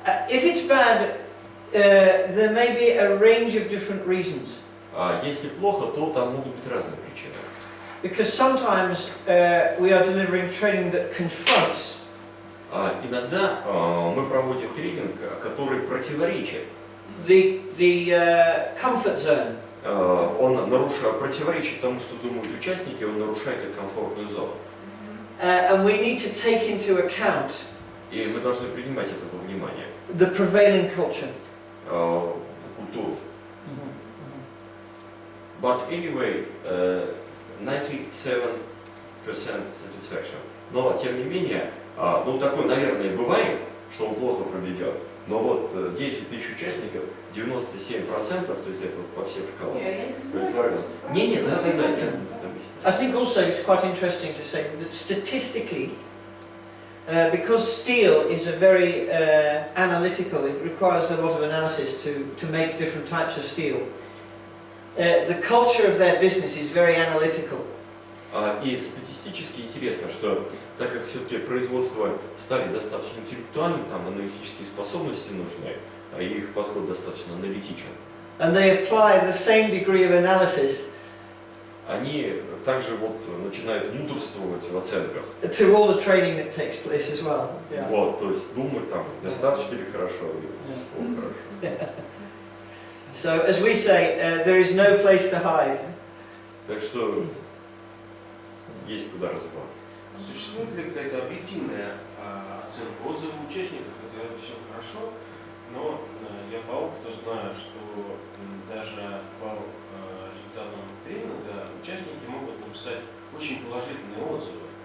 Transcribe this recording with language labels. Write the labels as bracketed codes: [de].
[en] If it's bad, there may be a range of different reasons. [ru] если плохо, то там могут быть разные причины. [en] Because sometimes we are delivering training that confronts. [ru] Иногда мы проводим тренинг, который противоречит. [en] The comfort zone. [ru] Он противоречит тому, что думают участники, он нарушает их комфортную зону. [en] And we need to take into account [ru] И мы должны принимать это во внимание. [en] the prevailing culture. [ru] Культуру. [en] But anyway, 97% satisfaction. [ru] Но, тем не менее, ну такое, наверное, бывает, что он плохо проведет. Но вот 10 тысяч участников, 97%, то есть это по всем шкалам. Не, да, нет. [en] I think also it's quite interesting to say that statistically, because steel is a very analytical, it requires a lot of analysis to make different types of steel. The culture of their business is very analytical. [ru] И статистически интересно, что так как все-таки производство стали достаточно интеллектуальным, там аналитические способности нужны, и их подход достаточно аналитичен. [en] And they apply the same degree of analysis [ru] Они также вот начинают мудрствовать в оценках. [en] to all the training that takes place as well. Yeah. [ru] Вот, то есть думать там, достаточно ли хорошо, или хорошо. [en] So as we say, there is no place to hide. [ru] Так что есть куда развиваться. Существует ли какая-то объективная оценка отзывов участников? Это все хорошо, но я по опыту знаю, что даже по результатам тренинга участники могут написать очень положительные отзывы.